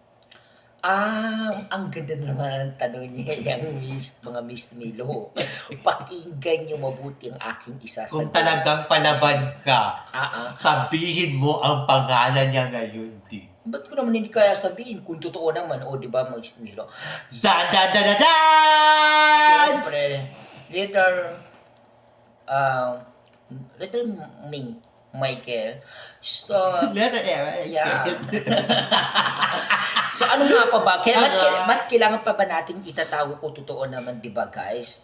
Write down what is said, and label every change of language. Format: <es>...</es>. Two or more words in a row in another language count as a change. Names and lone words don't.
<tl>Ang ganda naman ang tanong niya, yung mga Miss Milo. Pakinggan niyo mabuti ang aking isasagot. Kung talagang palaban ka, Ah, ah. sabihin mo ang pangalan niya ngayon, di. Ba't ko naman hindi kaya sabihin kung totoo naman, di ba, Miss Milo? Dan, dan, dan, dan, dan! Siyempre, letter Michael. So, Letter M. yeah. So ano nga pa ba? Ba't kailangan pa ba natin itatago ko totoo naman, di ba guys?</tl>